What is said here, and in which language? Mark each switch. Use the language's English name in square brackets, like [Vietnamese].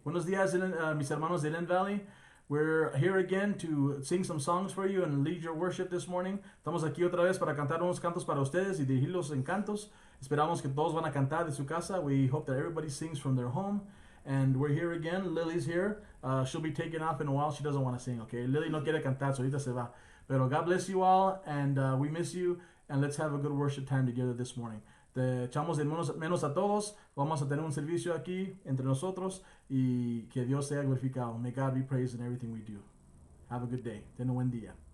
[Spanish] Buenos días, mis hermanos de Inland Valley. [English] We're here again to sing some songs for you and lead your worship this morning. [Spanish] Estamos aquí otra vez para cantar unos cantos para ustedes y dirigirlos en cantos. Esperamos que todos van a cantar de su casa. [English] We hope that everybody sings from their home. And we're here again. Lily's here. She'll be taking off in a while. She doesn't want to sing, okay? [Spanish] Lily no quiere cantar, [English] so [Spanish] ahorita se va. [English] Pero God bless you all, and we miss you. And let's have a good worship time together this morning. [Spanish] Te echamos de menos a todos. Vamos a tener un servicio aquí entre nosotros y que Dios sea glorificado. [English] May God be praised in everything we do. Have a good day. [Spanish] Ten un buen día.